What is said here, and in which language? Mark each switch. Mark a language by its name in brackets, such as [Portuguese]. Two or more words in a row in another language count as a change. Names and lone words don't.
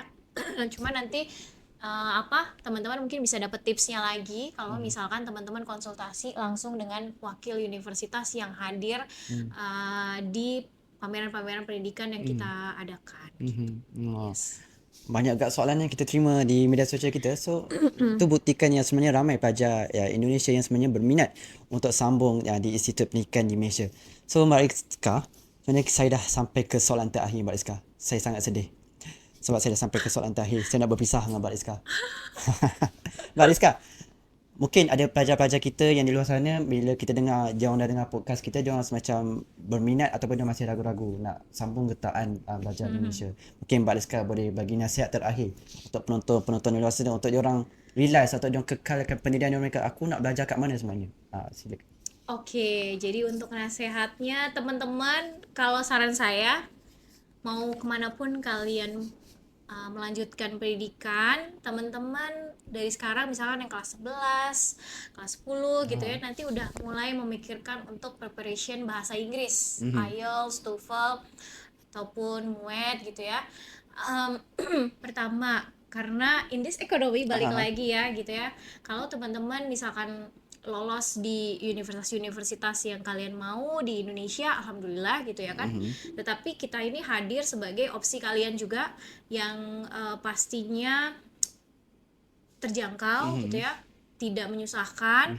[Indonesian] Cuma nanti teman-teman mungkin bisa dapat tipsnya lagi kalau misalkan teman-teman konsultasi langsung dengan wakil universitas yang hadir di pameran-pameran pendidikan yang kita adakan. [Malay] Yes. Banyak gak soalan yang kita terima di media sosial kita. So itu buktikan yang sebenarnya ramai pelajar Indonesia yang sebenarnya berminat untuk sambung di Institut Pendidikan di Malaysia. So Mbak Rizka, sebenarnya saya dah sampai ke soalan terakhir Mbak Rizka. Saya sangat sedih sebab saya dah sampai ke soalan terakhir. Saya nak berpisah dengan Mbak Rizka. Mbak Rizka, mungkin ada pelajar-pelajar kita yang di luar sana bila kita dengar, diorang dah dengar podcast kita, diorang semacam berminat ataupun dia masih ragu-ragu nak sambung getaan belajar Indonesia. Mungkin Mbak Rizka boleh bagi nasihat terakhir untuk penonton di luar sana untuk diorang realize atau diorang kekalkan pendidikan mereka. Aku nak belajar kat mana sebenarnya? Silakan. [Indonesian] Oke, jadi untuk nasihatnya teman-teman, kalau saran saya mau kemanapun kalian melanjutkan pendidikan, teman-teman dari sekarang misalkan yang kelas 11, kelas 10 gitu ya, nanti udah mulai memikirkan untuk preparation bahasa Inggris, IELTS, TOEFL ataupun MUET gitu ya. Pertama, karena [English] in this economy [Indonesian] balik lagi ya gitu ya, kalau teman-teman misalkan lolos di universitas-universitas yang kalian mau di Indonesia, alhamdulillah gitu ya kan. Tetapi kita ini hadir sebagai opsi kalian juga yang pastinya terjangkau gitu ya, tidak menyusahkan.